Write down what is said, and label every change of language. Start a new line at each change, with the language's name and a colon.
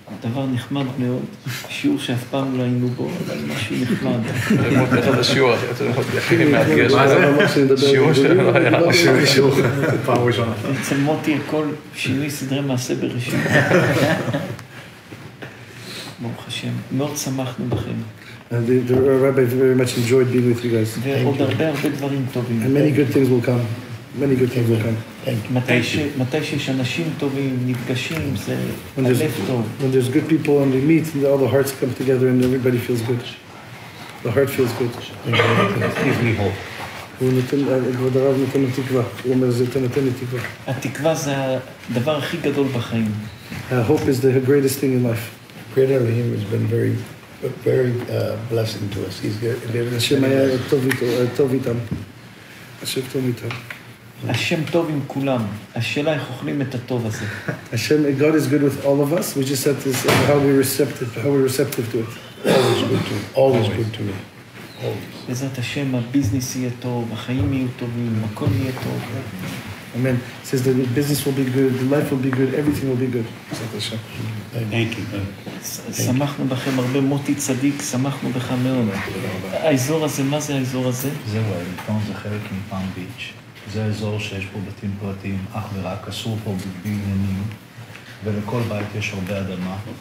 Hebrew: דבר נחמד מאוד, שיעור שאף פעם לא היינו בו, אבל משהו נחמד. ללמוד אחד השיעור, הכי מאתגר שלנו. שיעור שלנו היה. שיעור, פעם ראשונה. אצל מוטי הכל שינוי סדרי מעשה בראשית. ברוך השם, מאוד שמחנו בכם.
English: The rabbi very much enjoyed being with you guys.
Hebrew: ועוד הרבה דברים טובים.
English: And many good things will come. Many good things will come.
Hebrew: מתי שיש אנשים טובים, נפגשים, זה הלב טוב.
English: When there's good people and we meet, all the hearts come together and everybody feels good. The heart feels good. Gives me hope.
Hebrew: כבוד הרב נותן לי תקווה. הוא אומר, זה נותן לי תקווה. התקווה זה הדבר הכי גדול בחיים.
English: Hope is the greatest thing in life. Great Elohim has been very blessing to us. He's given us
Hebrew: השם היה טוב איתם. השם טוב איתם. השם טוב עם כולם. השאלה איך אוכלים את הטוב הזה.
English: Hashem, God is good with all of us. We just have to say how we're receptive to it. Always good to me. Always.
Hebrew: בעזרת השם, הביזנס יהיה טוב, החיים יהיו טובים, הכל יהיה טוב.
English: Amen. It says the business will be good, the life will be good, everything will be good. Thank you.
Hebrew: שמחנו בכם הרבה, מוטי צדיק, שמחנו בך מאוד. האזור הזה, מה זה האזור הזה? זהו, האלקטרון זה חלק מפעם ביץ'. זה האזור שיש פה בתים פרטיים, אך ורק, אסור פה בבניינים, ולכל בית יש הרבה אדמה.